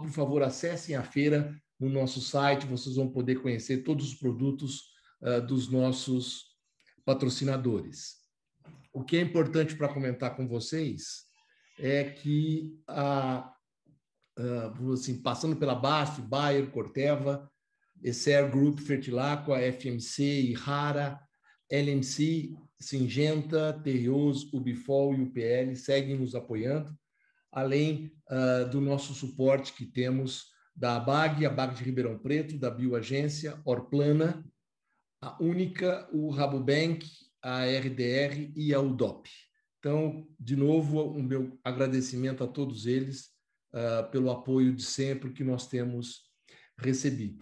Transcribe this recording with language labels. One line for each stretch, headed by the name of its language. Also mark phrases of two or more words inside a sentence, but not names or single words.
Portuguese: Por favor, acessem a feira no nosso site, vocês vão poder conhecer todos os produtos dos nossos patrocinadores. O que é importante para comentar com vocês é que assim, passando pela BASF, Bayer, Corteva, Esser Group, Fertilaqua, FMC, Ihara, LMC, Syngenta, Terreos, Ubifol e UPL seguem nos apoiando, além do nosso suporte que temos da ABAG, a BAG de Ribeirão Preto, da Bioagência, Orplana, a Única, o Rabobank, a RDR e a UDOP. Então, de novo, o meu agradecimento a todos eles pelo apoio de sempre que nós temos recebido.